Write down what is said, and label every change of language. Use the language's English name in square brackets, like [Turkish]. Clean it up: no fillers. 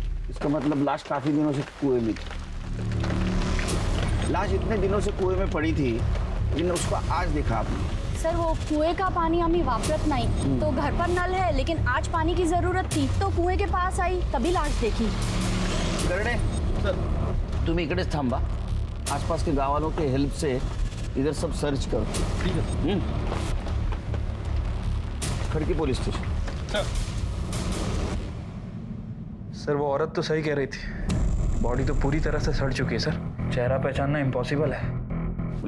[Hindi] इसका मतलब लाश काफी दिनों से कुएं में थी। लाश इतने दिनों से कुएं में पड़ी थी, लेकिन उसको आज देखा आपने? सर वो कुएं का पानी हमें वापरत नहीं, तो घर पर नल है, लेकिन आज पानी की जरूरत थी तो कुएं के पास आई, तभी लाश देखी। [Marathi] करणे, तुम्ही इकडेच थांबा। [Hindi] आसपास के गाँव वालों के हेल्प से इधर सब सर्च करो। ठीक है। खड़की पुलिस स्टेशन। सर वो औरत तो सही कह रही थी, बॉडी तो पूरी तरह से सड़ चुकी है सर। चेहरा पहचानना इम्पॉसिबल है।